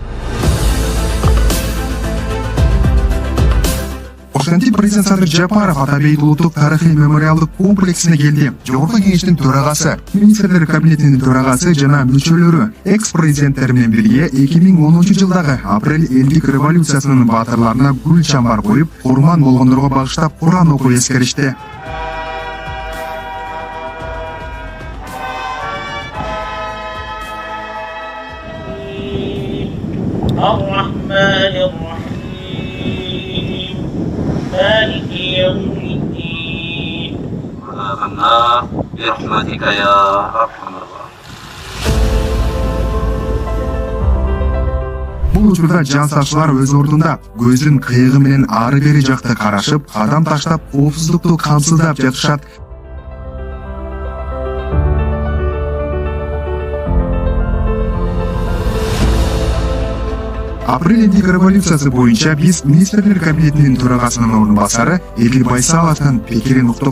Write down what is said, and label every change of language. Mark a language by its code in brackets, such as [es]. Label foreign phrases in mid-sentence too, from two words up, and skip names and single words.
[ky] Ошентип президент Садыр Жапаров Атабей улуттук тарыхый мемориалдык комплексине келди. Жогорку Кеңештин төрагасы, министрлер кабинетинин төрагасы жана мүчөлөрү экс-президенттер менен бирге 2010-жылдагы апрель элдик революциясынын баатырларына гүл чамбар коюп, курман болгондорго багыштап Куран окуп эскеришти. [ar] مالك يوم الدين آمنا برحمتك يا أرحم الراحمين. [ky] Бул учурда жан сакчылар өз ордунда көздүн кыйыгы менен ары бери жакты карашып, кадам таштап, коопсуздукту камсыздап жатышат. Апрель элдик революциясы боюнча биз министрлер кабинетинин төрагасынын ордун басары Элил Байсаловдун пикирин уктук.